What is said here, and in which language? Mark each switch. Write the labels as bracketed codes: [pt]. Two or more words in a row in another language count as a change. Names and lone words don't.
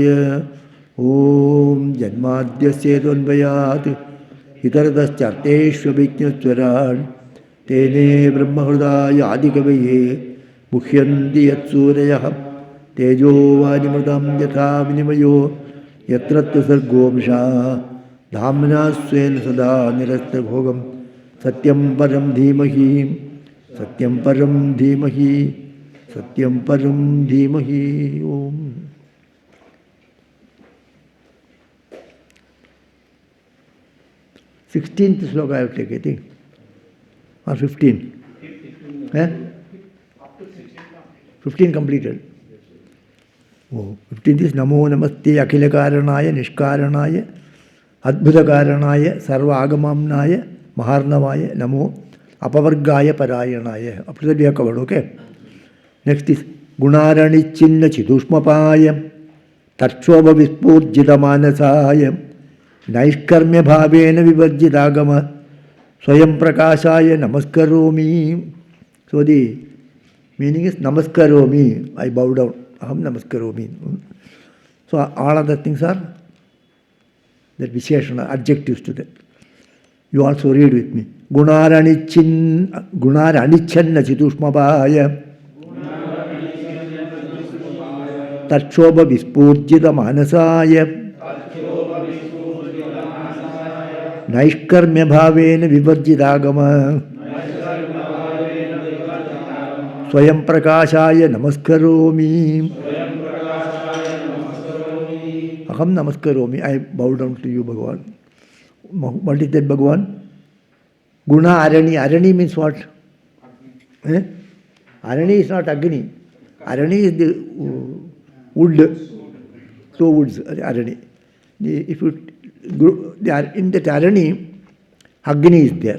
[sa] ഓം ജന്മാദ്യസ്യേതോന്വയാത് ഇതരതശ്ചർത്തേഷ്വഭിജ്ഞസ്വരാട് തേനേ ബ്രഹ്മഹൃദായ ആദികവയേ മുഹ്യന്തി യത്സൂരയഃ തേജോ വാരിമൃതം യഥാ വിനിമയോ യത്ര ത്രിസർഗോ മൃഷാ ധാമ്നാ സ്വേന സദാ നിരസ്തഭോഗം സത്യം പരം ധീമഹി സത്യം പരം ധീമഹി സത്യം പരം ധീമഹി. [en] ഓം 16th sloka I have taken, I think, or 15. 15 completed. Oh, 15th is [sa] Namo Namaste Akhilakaranaya Nishkaranaya Adbhutakaranaya Sarva Agamamnaya Maharnavaya Namo Apavargaya Parayanaya. [en] Up to that we have covered, okay? [sa] Next is Gunarani Chinna Chidushmapaya Tatshobha Vispurjita Manasaya Naishkarmya Bhavena Vivarjitagama Swayam Prakashaya Namaskaromi. [en] So the meaning is Namaskaromi, I bow down. [sa] Aham Namaskaromi. [en] So all other things are that Visheshana, adjectives to that. You also read with me. [sa] Gunaranichanna Chidushmapaya Tatshobha Vispurjita Manasaya Naishkarmya Bhavena Vivarjitagama Swayam Prakashaya Namaskaromi. Aham Namaskaromi. [en] I bow down to you, Bhagavan. What is that, Bhagavan? [sa] Guna Arani. [en] Arani means what? Arani is not Agni. Arani is the wood. So woods, Arani. If you in that Arani, Agni is there.